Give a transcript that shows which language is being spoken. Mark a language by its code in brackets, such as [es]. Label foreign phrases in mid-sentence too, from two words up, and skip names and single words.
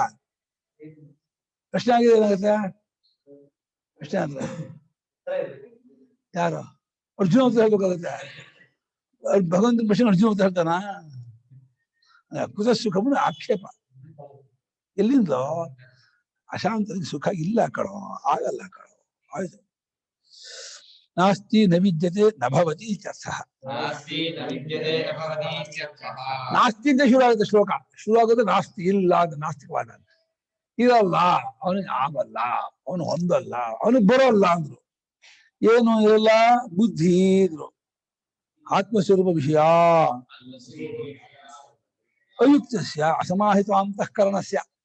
[kn] ಪ್ರಶ್ನೆ ಆಗಿದೆ ಏನಾಗುತ್ತೆ? ಪ್ರಶ್ನೆ ಅಂದ್ರೆ ಯಾರು? ಅರ್ಜುನ ಅಂತ ಹೇಳ್ಬೇಕಾಗುತ್ತೆ. ಭಗವಂತನ ಪ್ರಶ್ನೆ ಅರ್ಜುನ ಅಂತ ಹೇಳ್ತಾನ? [sa] ಕುತ ಸುಖಂ ಆಕ್ಷೇಪ. [kn] ಎಲ್ಲಿಂದೋ ಅಶಾಂತರಿಗೆ ಸುಖ ಇಲ್ಲ ಕಣೋ, ಆಗಲ್ಲ ಕಣೋ. ಆಯ್ತು. [sa] ನಾಸ್ತಿ ನ ವಿದ್ಯತೆ ನ ಭವತಿ ಇತ್ಯರ್ಥಃ. [kn] ನಾಸ್ತಿ ಅಂತ ಶುರು ಆಗುತ್ತೆ ಶ್ಲೋಕ. ಶುರು ಆಗುತ್ತೆ ನಾಸ್ತಿ, ಇಲ್ಲ ಅಂತ ನಾಸ್ತಿಕವಾದ. ಇರಲ್ಲ, ಅವನಿಗೆ ಆಗಲ್ಲ, ಅವನು ಹೊಂದಲ್ಲ, ಅವನಿಗೆ ಬರೋಲ್ಲ ಅಂದ್ರು. ಏನು ಇರಲ್ಲ? ಬುದ್ಧಿ ಇದ್ರು. [sa] ಆತ್ಮಸ್ವರೂಪ ವಿಷಯ ಅಯುಕ್ತಸ್ಯ ಅಸಮಾಹಿತ ಅಂತಃಕರಣಸ್ಯ.